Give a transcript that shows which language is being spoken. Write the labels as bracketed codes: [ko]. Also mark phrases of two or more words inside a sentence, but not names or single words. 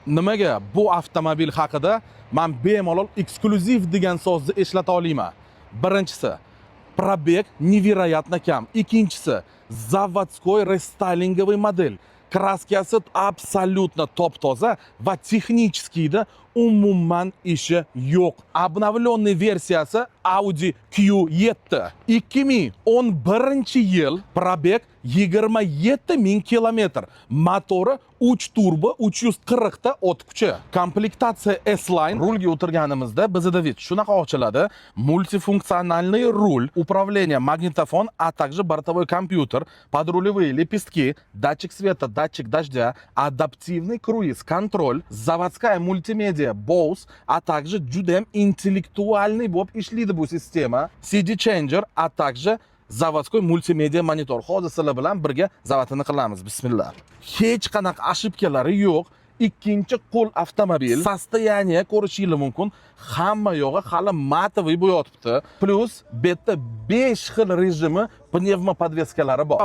[uz] Nimaga bu avtomobil haqida men bemalol eksklyuziv degan so'zni eslata olaman. Birinchisi, probeg невероятно kam. [ru] Ikkinchisi, заводской рестайлинговый модель. [uz] Kraskasi absolutно top-toza va texnicheskida umuman ishi yo'q. Обновленный versiyasi Audi Q7. 2011-yil, probeg 27.000 kilometr. Motori 3 turbo 340 ta o't kuchi. Komplektatsiya S-Line. Rulga o'tirganimizda bizda vid shunaqa ochiladi. [ru] Multifunksionalniy rul, управление, magnitofon, a также бортовой компьютер, подрулевые лепестки, датчик света, датчик дождя, адаптивный круиз-контроль, заводская мультимедиа Bose, a также [uz] judayam intellektualniy bo'lib ishlaydi bu sistema. [en] CD changer, [ru] a также заводской мультимедиа monitor. [uz] Hozir sizlar bilan birga zavatini qilamiz. Bismillah. Hech qanaqa ошибкалari yo'q. Ikkinchi qo'l avtomobil. Sostoyaniya ko'rishingiz mumkin. Hamma yog'i hali matoviy bo'yotibdi. Plus bu yerda 5 xil rejimi pnevma podveskalari bor.